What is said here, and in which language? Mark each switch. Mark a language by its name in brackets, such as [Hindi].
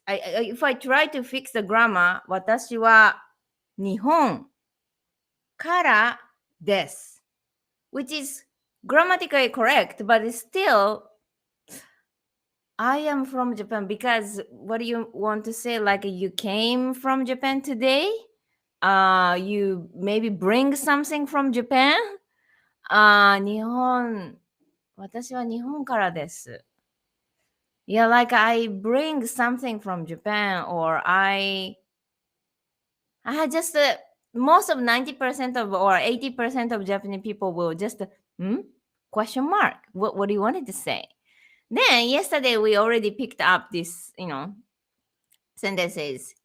[English] If I try to fix the grammar, [Japanese] 私は日本からです [English] which is grammatically correct, but it's still I am from Japan because what do you want to say? Like you came from Japan today? You maybe bring something from Japan? [Japanese] 日本、私は日本からです。 [English] Yeah, like I bring something from Japan or I just most of 90% of or 80% of Japanese people will just question mark. What do you wanted to say? Then yesterday we already picked up this, sentences.